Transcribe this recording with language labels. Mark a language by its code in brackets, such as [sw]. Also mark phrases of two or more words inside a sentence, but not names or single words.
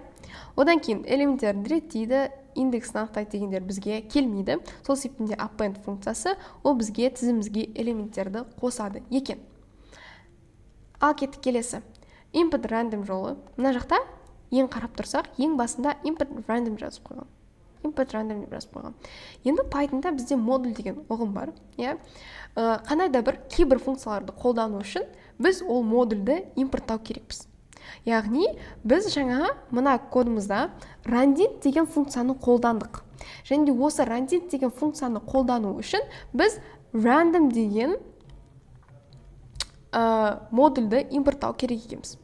[kk] Одан кейін элементтерін реттейді, индексін анықтайды дегендер бізге келмейді. Сол себептен append функциясы ол бізге тізімімізге элементтерді қосады екен. Ал кеттік келесі. [en] Input random [kk] жолы. Мына жақта ең қарап тұрсақ, ең басында [en] import random [kk] жазып қойған. [en] Import random [kk] деп жазып қойған. Енді Pythonда бізде модуль деген ұғым бар. Қандай да бір кейбір функцияларды қолдану үшін біз ол модульді импорттау керекпіз. Яғни біз жаңа мына кодымызда randint деген функцияны қолдандық. Және де осы randint деген функцияны қолдану үшін біз random деген модульді импорттау керек екенбіз.